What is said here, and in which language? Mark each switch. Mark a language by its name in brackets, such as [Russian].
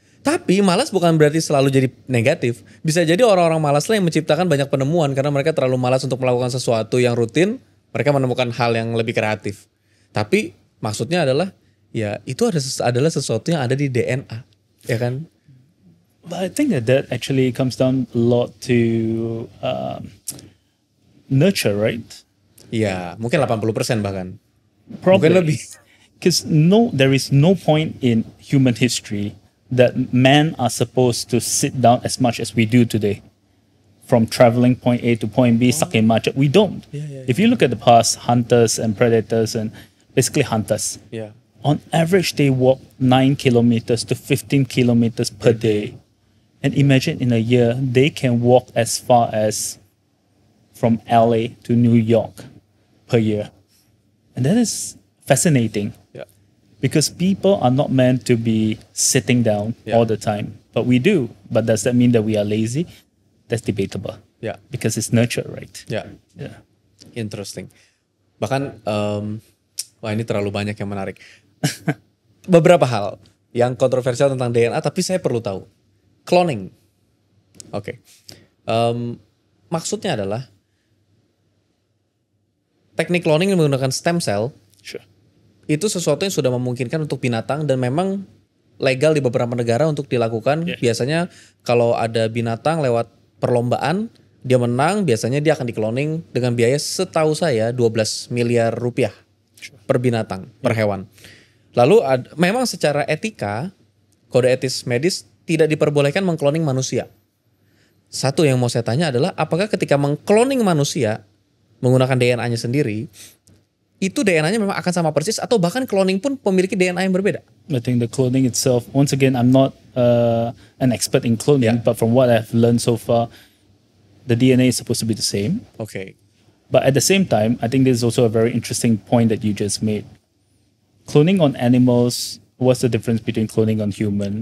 [Indonesian] Tapi malas bukan berarti selalu jadi negatif. Bisa jadi orang-orang malas lah yang menciptakan banyak penemuan karena mereka terlalu malas untuk melakukan sesuatu yang rutin, mereka menemukan hal yang lebih kreatif. Tapi maksudnya adalah ya itu adalah sesuatu yang ada di DNA, ya kan? [English] But I think that actually comes down a lot to nurture, right? [Indonesian] Iya, mungkin 80% bahkan. [English] Probably. [Indonesian] Mungkin lebih. [English] Because there is no point in human history that men are supposed to sit down as much as we do today. From traveling point A to point B, [Indonesian] saking macet. [English] We don't. If you look at the past, hunters and predators and basically hunters, Yeah. on average, they walk 9 kilometers to 15 kilometers per day. And imagine in a year, they can walk as far as from LA to New York per year. And that is fascinating [Indonesian] Ya. [English] because people are not meant to be sitting down Yeah. all the time. But we do. But does that mean that we are lazy? That's debatable [Indonesian] Ya. [English] because it's nurture, right? [Indonesian] Ya. [English] Yeah. Interesting. [Indonesian] Bahkan, wah ini terlalu banyak yang menarik. Beberapa hal yang kontroversial tentang DNA, tapi saya perlu tahu. Cloning. Oke. Maksudnya adalah, teknik cloning yang menggunakan stem cell, [English] Sure. [Indonesian] itu sesuatu yang sudah memungkinkan untuk binatang dan memang legal di beberapa negara untuk dilakukan. [English] Yeah. [Indonesian] Biasanya kalau ada binatang lewat perlombaan, dia menang, biasanya dia akan dikloning dengan biaya setahu saya 12 miliar rupiah per binatang, per hewan. Lalu memang secara etika, kode etis medis tidak diperbolehkan mengkloning manusia. Satu yang mau saya tanya adalah apakah ketika mengkloning manusia menggunakan DNA-nya sendiri, itu DNA-nya memang akan sama persis atau bahkan cloning pun memiliki DNA yang berbeda? [English] I think the cloning itself, once again, I'm not an expert in cloning, Yeah. but from what I've learned so far, the DNA is supposed to be the same. [Indonesian] Oke. [English] But at the same time, I think this is also a very interesting point that you just made. Cloning on animals, what's the difference between cloning on human?